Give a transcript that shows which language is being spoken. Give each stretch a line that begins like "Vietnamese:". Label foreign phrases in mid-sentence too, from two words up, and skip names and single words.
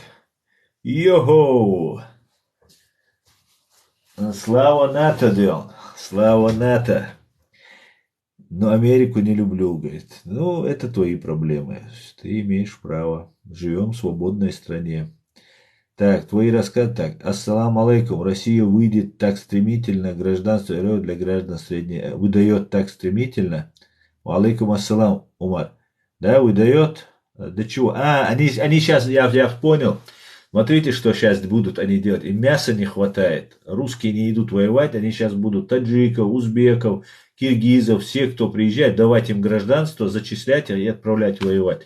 Russian: Йоу! Слава НАТО, Дион. Слава НАТО. Но Америку не люблю, говорит. Ну, это твои проблемы. Ты имеешь право. Живем в свободной стране. Так, твои рассказы. Так,
Arabic: السلام عليكم.
Russian: Россия выйдет так стремительно. Гражданство РФ для граждан средней... Выдает так стремительно.
Arabic: عليكم السلام, Умар.
Russian: Да, выдает. Да чего? Они сейчас, я понял. Смотрите, что сейчас будут они делать. Им мяса не хватает. Русские не идут воевать. Они сейчас будут таджиков, узбеков, киргизов, всех, кто приезжает, давать им гражданство, зачислять и отправлять воевать.